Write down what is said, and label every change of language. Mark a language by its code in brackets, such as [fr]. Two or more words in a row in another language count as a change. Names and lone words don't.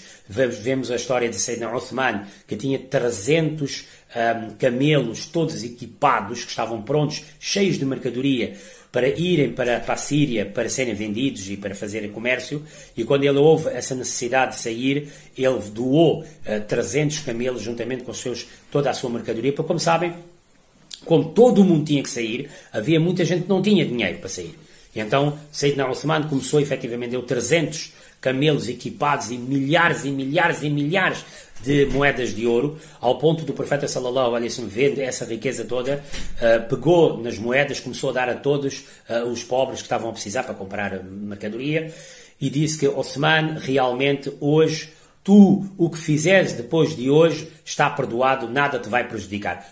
[pt] Vemos a história de Sayyidina Uthman, que tinha 300 camelos todos equipados, que estavam prontos, cheios de mercadoria, para irem para a Síria, para serem vendidos e para fazerem comércio, e quando ele houve essa necessidade de sair, ele doou 300 camelos juntamente com toda a sua mercadoria, porque, como sabem, como todo o mundo tinha que sair, havia muita gente que não tinha dinheiro para sair. E então, Sayyidina Uthman começou, efetivamente, deu 300 camelos equipados e milhares de moedas de ouro, ao ponto do profeta [ar] صلى الله عليه وسلم [pt] ver essa riqueza toda, pegou nas moedas, começou a dar a todos os pobres que estavam a precisar para comprar mercadoria, e disse que Uthman, realmente hoje, o que fizeres depois de hoje está perdoado, nada te vai prejudicar.